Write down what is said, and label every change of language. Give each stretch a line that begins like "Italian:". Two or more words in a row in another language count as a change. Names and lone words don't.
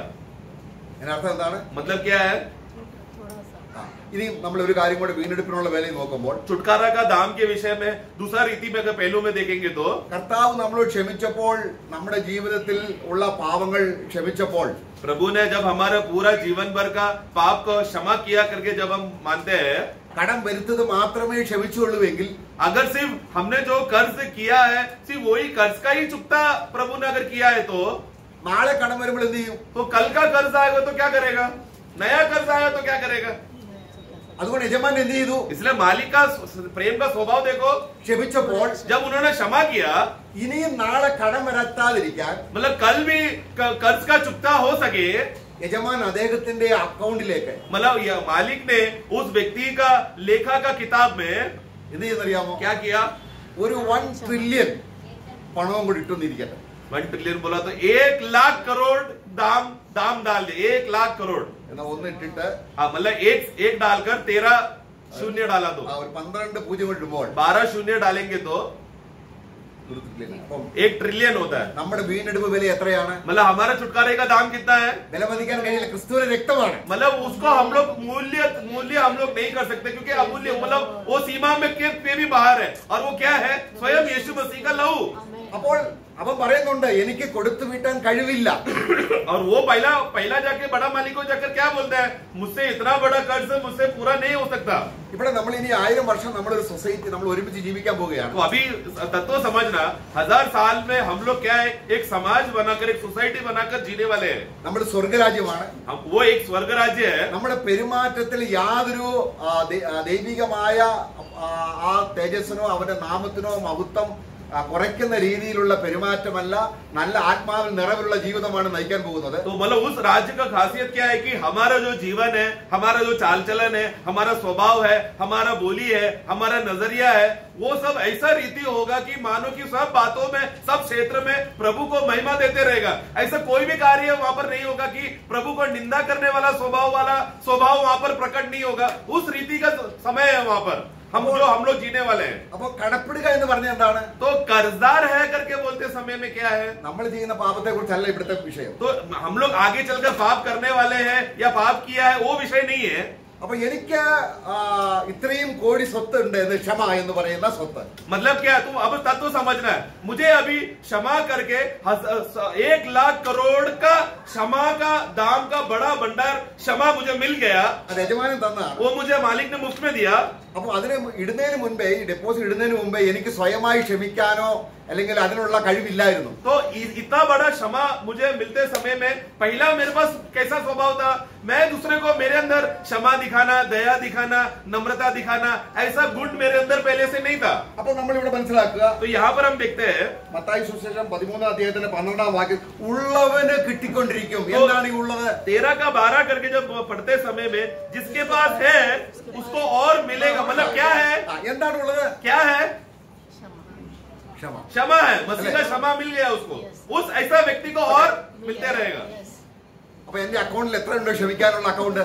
Malayalam: അതിനർത്ഥം എന്താണ്?
Hindi: मतलब क्या है?
Malayalam: ഇനി നമ്മൾ ഒരു കാര്യം കൂടെ വീണ്ടെടുപ്പിനുള്ള വേലയിൽ നോക്കുമ്പോൾ
Hindi: छुटकारा का दाम के विषय में दूसरा रीति में अगर पहलू में देखेंगे तो
Malayalam: കർത്താവ് നമ്മളോട് ക്ഷമിച്ചപ്പോൾ, നമ്മുടെ ജീവിതത്തിൽ ഉള്ള പാപങ്ങൾ ക്ഷമിച്ചപ്പോൾ,
Hindi: प्रभु ने जब हमारा पूरा जीवन भर का पाप को क्षमा किया करके जब हम मानते हैं,
Malayalam: കടം വരുത്തത് മാത്രമേ ക്ഷമിച്ചുള്ളൂവെങ്കിൽ
Hindi: अगर सिर्फ हमने जो कर्ज किया है सिर्फ वही कर्ज का ही चुकता प्रभु ने अगर किया है तो
Malayalam: നാളെ കടം വരുമ്പോൾ എന്ത് ചെയ്യും?
Hindi: कल का कर्ज आएगा तो क्या करेगा? नया कर्ज आया तो क्या करेगा?
Malayalam: അതുകൊണ്ട് യജമാൻ എന്ത് ചെയ്തു?
Hindi: इसलिए मालिक का प्रेम का स्वभाव देखो,
Malayalam: ക്ഷമിച്ചപ്പോൾ
Hindi: जब उन्होंने क्षमा किया,
Malayalam: ഇനിയും നാളെ കടം വരാത്താതിരിക്കാൻ
Hindi: मतलब कल भी कर्ज का चुकता हो सके,
Malayalam: യജമാൻ അദ്ദേഹത്തിന്റെ അക്കൗണ്ടിലേക്ക്
Hindi: मतलब मालिक ने उस व्यक्ति का लेखा का किताब में
Malayalam: എന്ത് ചെയ്യുന്നറിയാമോ?
Hindi: क्या किया?
Malayalam: ഒരു 1 ട്രില്യൺ പണവും കൂടി ഇട്ടുന്നിരിക്കട്ടെ.
Hindi: 1 ट्रिलियन बोला तो 1 लाख करोड़ दाम डाल दे, 1 लाख करोड़.
Malayalam: എന്നാ ഒന്ന് ഇട്ടിട്ട്
Hindi: मतलब एक डालकर 13 शून्य डाला तो
Malayalam: ഒരു 12 പൂജ്യം ഇടുമ്പോൾ
Hindi: 12 शून्य डालेंगे तो 1 ट्रिलियन होता है.
Malayalam: നമ്മുടെ വീണ്ടെടുപ്പ് വില എത്രയാണ്?
Hindi: मतलब हमारा छुटकारे का दाम कितना है?
Malayalam: വിലമതിക്കാൻ കഴിയില്ല. ക്രിസ്തുവിന്റെ രക്തമാണ്.
Hindi: मतलब उसको हम लोग मूल्य हम लोग नहीं कर सकते, क्योंकि अमूल्य मतलब वो सीमा में के भी बाहर है. और वो क्या है? स्वयं यीशु मसीह का लहू.
Malayalam: അപ്പോൾ അവൻ പറയുന്നുണ്ട് എനിക്ക് കൊടുത്തു വീട്ടാൻ കഴിവില്ല.
Hindi: और वो पहला जाके बड़ा मालिक को जाकर क्या बोलता है? मुझसे इतना बड़ा कर्ज मुझसे पूरा नहीं हो सकता.
Malayalam: ഇവിടെ നമ്മൾ ഇനി 1000 വർഷം നമ്മളൊരു സൊസൈറ്റി നമ്മൾ ഒരുമിച്ച് ജീവിക്കാൻ പോവുകയാണ്.
Hindi: तो अभी तत्व समझना, 1000 साल में हम लोग क्या है? एक समाज बनाकर, एक सोसाइटी बनाकर जीने वाले हैं.
Malayalam: നമ്മുടെ സ്വർഗരാജ്യമാണ്.
Hindi: वो एक स्वर्ग राज्य है.
Malayalam: നമ്മുടെ പെരുമാറ്റത്തിൽ യാതൊരു ദൈവികമായ ആ തേജസ്സിനോ അവന്റെ നാമത്തിനോ മഹത്വം കുറയ്ക്കുന്ന രീതിയിലുള്ള പെരുമാറ്റമല്ല, നല്ല ആത്മാവിൽ നിറവിലുള്ള ജീവിതമാണ് നയിക്കാൻ പോകുന്നത്.
Hindi: तो मतलब उस राज्य का खासियत क्या है कि हमारा जो जीवन है, हमारा जो चाल चलन है, हमारा स्वभाव है, हमारा बोली है, हमारा नजरिया है, वो सब ऐसा रीति होगा कि मानो कि सब बातों में, सब क्षेत्र में प्रभु को महिमा देते रहेगा. ऐसा कोई भी कार्य वहां पर नहीं होगा कि प्रभु को निंदा करने वाला स्वभाव वहां पर प्रकट नहीं होगा. उस रीति का समय है वहां पर हम लोग जीने वाले हैं.
Malayalam: അപ്പൊ കടപ്പെടുക എന്ന് പറഞ്ഞാൽ എന്താണ്?
Hindi: तो कर्जदार है करके बोलते समय में क्या है?
Malayalam: നമ്മൾ ചെയ്യുന്ന പാപത്തെ കുറിച്ചല്ല ഇവിടുത്തെ വിഷയം.
Hindi: तो हम लोग आगे चलकर पाप करने वाले हैं या पाप किया है वो विषय नहीं है.
Malayalam: അപ്പൊ എനിക്ക് ഇത്രയും കോടി സ്വത്ത് ഉണ്ട് എന്ന് ക്ഷമ എന്ന് പറയുന്ന സ്വത്ത്.
Hindi: मतलब क्या? तुम अब तत्व समझना है. मुझे अभी क्षमा करके 1 लाख करोड़ का क्षमा का दाम का बड़ा भंडार क्षमा मुझे मिल गया.
Malayalam: അത് യജമാനൻ തന്നാണ്.
Hindi: वो मुझे मालिक ने मुफ्त में दिया.
Malayalam: അപ്പൊ അതിന് ഇടുന്നതിന് മുൻപേ, ഈ ഡെപ്പോസിറ്റ് ഇടുന്നതിന് മുമ്പേ എനിക്ക് സ്വയമായി ക്ഷമിക്കാനോ അല്ലെങ്കിൽ അതിനുള്ള കഴിവില്ലായിരുന്നു.
Hindi: तो इतना बड़ा क्षमा मुझे मिलते समय में पहला मेरे पास कैसा स्वभाव था? मैं दूसरे को मेरे अंदर क्षमा दिखाना, दया दिखाना, नम्रता दिखाना, ऐसा गुण मेरे अंदर पहले से नहीं था.
Malayalam: അപ്പൊ നമ്മൾ ഇവിടെ മനസ്സിലാക്കുക,
Hindi: तो यहाँ पर हम देखते हैं
Malayalam: മത്തായി സുവിശേഷം 13 അധ്യായത്തിന്റെ 12 വാക്യം, ഉള്ളവന് കിട്ടിക്കൊണ്ടിരിക്കും. എന്താണ് ഈ ഉള്ളത്?
Hindi: 13 का 12 करके जब पढ़ते समय में जिसके पास है उसको और मिलेगा। मतलब क्या है,
Malayalam: എന്താണുള്ളത്?
Hindi: क्या है?
Malayalam: ക്ഷമ.
Hindi: क्षमा है। मसीह का क्षमा मिल गया उसको, उस ऐसा व्यक्ति को और मिलते रहेगा।
Malayalam: അപ്പൊ എന്റെ അക്കൗണ്ടിൽ എത്ര ഉണ്ട് ക്ഷമിക്കാനുള്ള അക്കൗണ്ട്?